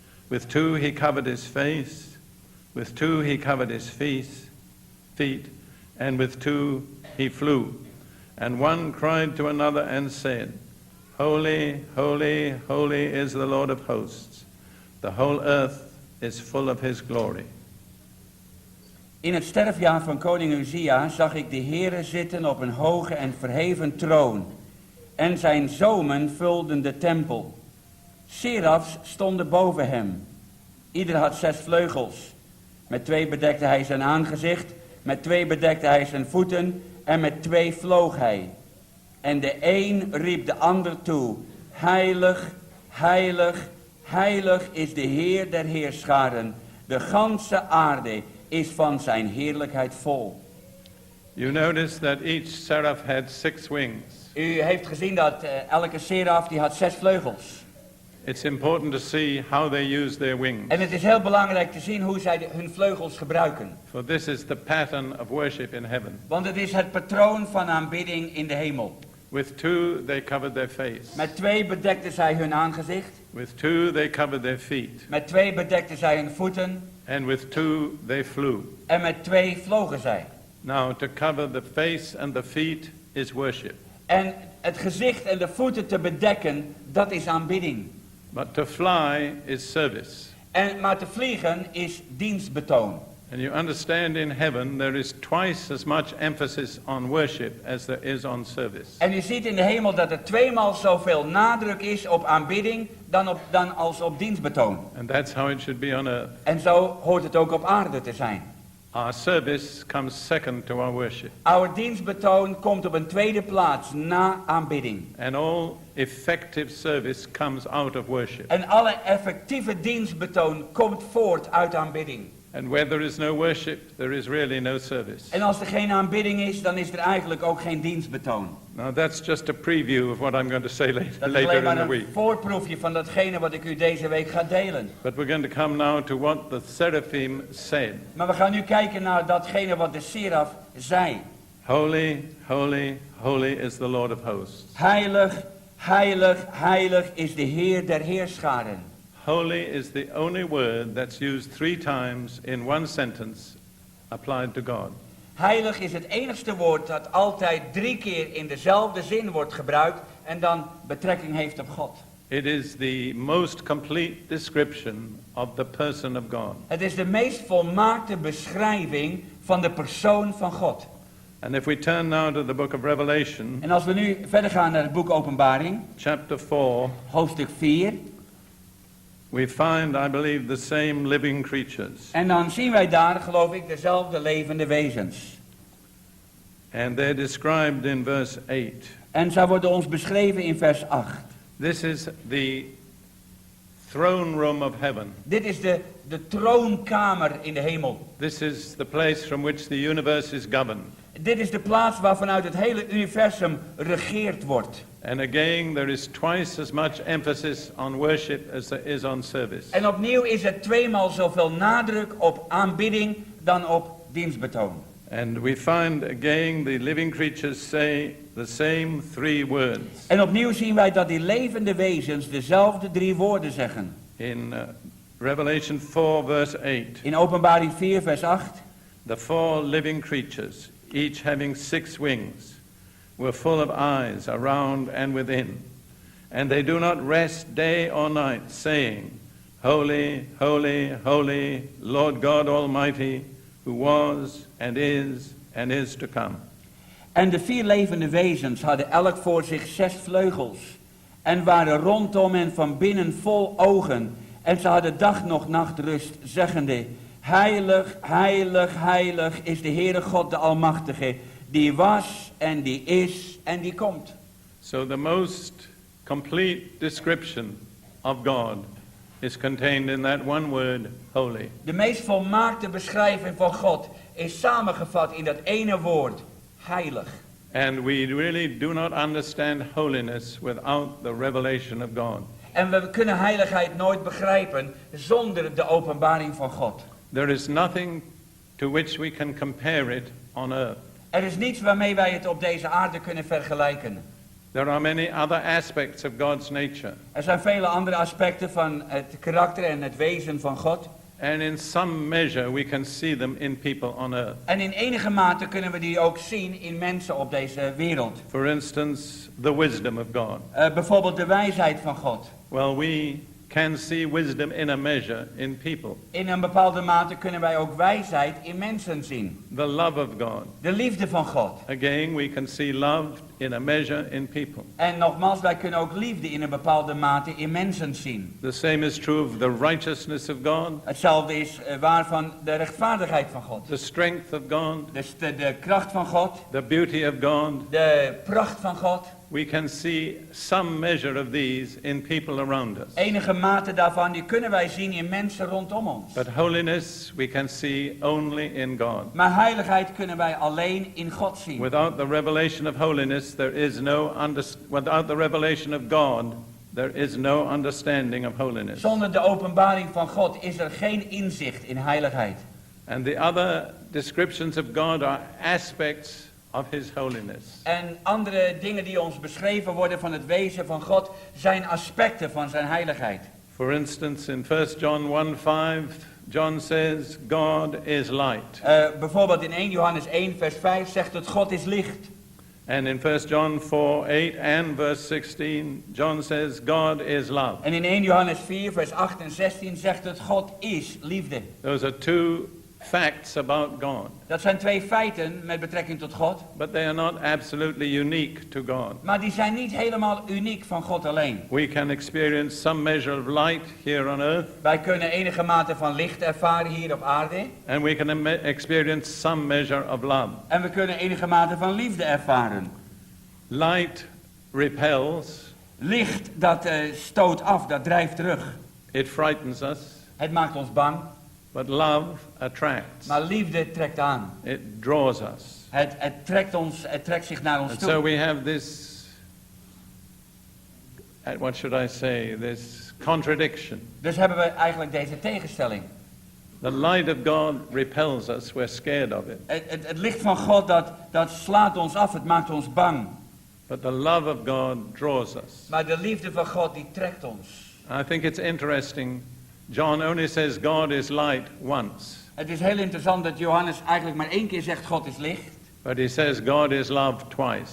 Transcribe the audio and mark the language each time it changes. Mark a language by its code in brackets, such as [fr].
[en] With 2 he covered his face, with 2 he covered his feet, and with 2 he flew. And one cried to another and said, Holy, holy, holy is the Lord of hosts. The whole earth is full of his glory. [nl] In het sterfjaar van koning Uzia zag ik de Heere zitten op een hoge en verheven troon. En zijn zomen vulden de tempel. Serafs stonden boven hem. Ieder had 6 vleugels. Met 2 bedekte hij zijn aangezicht, met 2 bedekte hij zijn voeten en met 2 vloog hij. En de een riep de ander toe, heilig, heilig, heilig is de Heer der heerscharen. De ganse aarde is van zijn heerlijkheid vol. [en] You notice that each seraph had 6 wings. [nl] U heeft gezien dat elke seraf die had 6 vleugels. [en] It's important to see how they use their wings. [nl] En het is heel belangrijk te zien hoe zij hun vleugels gebruiken. [en] For this is the pattern of worship in heaven. [nl] Want het is het patroon van aanbidding in de hemel. [en] With 2 they covered their face. [nl] Met 2 bedekten zij hun aangezicht. [en] With 2 they covered their feet. [nl] Met 2 bedekten zij hun voeten. [en] And with 2 they flew. [nl] En met 2 vlogen zij. [en] Now to cover the face and the feet is worship. [nl] En het gezicht en de voeten te bedekken, dat is aanbidding. [en] But to fly is service. [nl] Maar te vliegen is dienstbetoon. [en] And you understand in heaven there is twice as much emphasis on worship as there is on service. [nl] En u ziet in de hemel dat er 2 maal zoveel nadruk is op aanbidding dan als op dienstbetoon. [en] And that's how it should be on earth. [nl] En zo hoort het ook op aarde te zijn. [en] Our service comes second to our worship. [nl] Our dienstbetoon komt op een tweede plaats na aanbidding. [en] And all effective service comes out of worship. [nl] En alle effectieve dienstbetoon komt voort uit aanbidding. [en] And where there is no worship, there is really no service. [nl] En als er geen aanbidding is, dan is er eigenlijk ook geen dienstbetoon. [en] Now that's just a preview of what I'm going to say [nl] Dat is alleen [en] later in [nl] maar [en] the [nl] een [en] week. [nl] voorproefje van datgene wat ik u deze week ga delen. [en] But we're going to come now to what the seraphim said. [nl] Maar we gaan nu kijken naar datgene wat de seraf zei. [en] Holy, holy, holy is the Lord of hosts. [nl] Heilig, heilig, heilig is de Heer der heerscharen. [en] Holy is the only word that's used 3 times in one sentence applied to God. [nl] Heilig is het enigste woord dat altijd 3 keer in dezelfde zin wordt gebruikt en dan betrekking heeft op God. [en] It is the most complete description of the person of God. [nl] Het is de meest volmaakte beschrijving van de persoon van God. [en] And if we turn now to the book of Revelation, [nl] En als we nu verder gaan naar het boek Openbaring, [en] chapter 4, [nl] hoofdstuk 4, [en] we find, I believe, the same living creatures. [nl] en dan zien wij daar, geloof ik, dezelfde levende wezens. [en] And they're described in verse 8. [nl] En zij worden ons beschreven in vers 8. [en] This is the throne room of heaven. [nl] Dit is de troonkamer in de hemel. [en] This is the place from which the universe is governed. [nl] Dit is de plaats waar vanuit het hele universum regeerd wordt. [en] And again, there is twice as much emphasis on worship as there is on service. [nl] En opnieuw is er tweemaal zoveel nadruk op aanbidding dan op dienstbetoon. [en] And we find again the living creatures say the same 3 words. [nl] En opnieuw zien wij dat die levende wezens dezelfde 3 woorden zeggen. [en] In Revelation 4 verse 8. [nl] In openbaring 4 vers 8. [en] The 4 living creatures, each having 6 wings, were full of eyes around and within. And they do not rest day or night, saying, Holy, holy, holy, Lord God Almighty, who was and is to come. [nl] En de 4 levende wezens hadden elk voor zich 6 vleugels. En waren rondom en van binnen vol ogen. En ze hadden dag nog nacht rust, zeggende, Heilig, heilig, heilig is de Heere God de Almachtige, die was en die is en die komt. [en] So the most complete description of God is contained in that one word, holy. [nl] De meest volmaakte beschrijving van God is samengevat in dat ene woord, heilig. [en] And we really do not understand holiness without the revelation of God. [nl] En we kunnen heiligheid nooit begrijpen zonder de openbaring van God. [en] There is nothing to which we can compare it on earth. [nl] Er is niets waarmee wij het op deze aarde kunnen vergelijken. [en] There are many other aspects of God's nature. [nl] Er zijn vele andere aspecten van het karakter en het wezen van God. [en] And in some measure we can see them in people on earth. [nl] En in enige mate kunnen we die ook zien in mensen op deze wereld. [en] For instance, the wisdom of God. [nl] Bijvoorbeeld de wijsheid van God. [en] Well, we can see wisdom in a measure in people. [nl] In een bepaalde mate kunnen wij ook wijsheid in mensen zien. [en] The love of God. [nl] De liefde van God. [en] Again, we can see love in a measure in people. [nl] En nogmaals, wij kunnen ook liefde in een bepaalde mate in mensen zien. [en] The same is true of the righteousness of God. [nl] Hetzelfde is waar van de rechtvaardigheid van God. [en] The strength of God. [nl] De kracht van God. [en] The beauty of God. [nl] De pracht van God. [en] We can see some measure of these in people around us. [nl] Enige mate daarvan die kunnen wij zien in mensen rondom ons. [en] But holiness we can see only in God. [nl] Maar heiligheid kunnen wij alleen in God zien. [en] Without the revelation of holiness there is without the revelation of God there is no understanding of holiness. [nl] Zonder de openbaring van God is er geen inzicht in heiligheid. [en] And the other descriptions of God are aspects of his holiness. [nl] En andere dingen die ons beschreven worden van het wezen van God zijn aspecten van zijn heiligheid. [en] For instance, in 1 John 1:5, John says, God is light. [nl] Bijvoorbeeld in 1 Johannes 1 vers 5 zegt het God is licht. [en] And in 1 John 4:8 and verse 16, John says, God is love. [nl] En in 1 Johannes 4 vers 8 en 16 zegt het God is liefde. [en] Those are 2 facts about God. [nl] Dat zijn 2 feiten met betrekking tot God. [en] But they are not absolutely unique to God. [nl] Maar die zijn niet helemaal uniek van God alleen. [en] We can experience some measure of light here on earth. [nl] Wij kunnen enige mate van licht ervaren hier op aarde. [en] And we can experience some measure of love. [nl] En we kunnen enige mate van liefde ervaren. [en] Light repels. [nl] Licht dat stoot af, dat drijft terug. [en] It frightens us. [nl] Het maakt ons bang. [en] But love attracts. [nl] Maar liefde trekt aan. [en] It draws us. [nl] Het trekt zich naar ons [en] And [nl] toe. [en] so we have this, what should I say, this contradiction. [nl] Dus hebben we eigenlijk deze tegenstelling. [en] The light of God repels us, we're scared of it. [nl] Het licht van God dat slaat ons af, het maakt ons bang. [en] But the love of God draws us. [nl] Maar de liefde van God die trekt ons. [en] I think it's interesting, John only says God is light once. [nl] Het is heel interessant dat Johannes eigenlijk maar 1 keer zegt God is licht. [en] But he says God is love twice.